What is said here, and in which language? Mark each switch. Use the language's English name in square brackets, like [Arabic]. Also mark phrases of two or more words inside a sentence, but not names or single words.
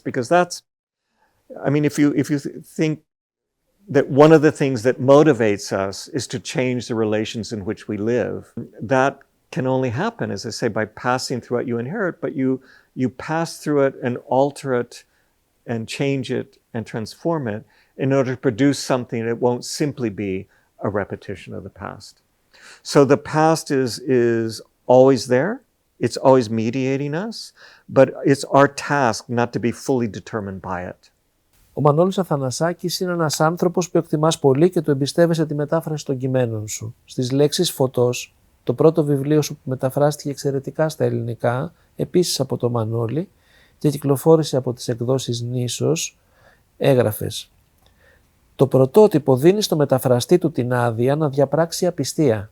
[English] Because that's, I mean, if you think that one of the things that motivates us is to change the relations in which we live, that can only happen, as I say, by passing through what you inherit, but you pass through it and alter it and change it and transform it in order to produce something that won't simply be a repetition of the past. So the past is always there. It's always mediating us, but it's our task not to be fully determined by it. [Greek] Ο Μανώλης Αθανασάκης είναι ένας άνθρωπος που εκτιμάς πολύ και του εμπιστεύεσαι τη μετάφραση των κειμένων σου. Στις λέξεις «φωτός», το πρώτο βιβλίο σου που μεταφράστηκε εξαιρετικά στα ελληνικά, επίσης από τον Μανώλη, και κυκλοφόρησε από τις εκδόσεις Νήσος, έγραφες: «Το πρωτότυπο δίνει στο μεταφραστή του την άδεια να διαπράξει απιστία.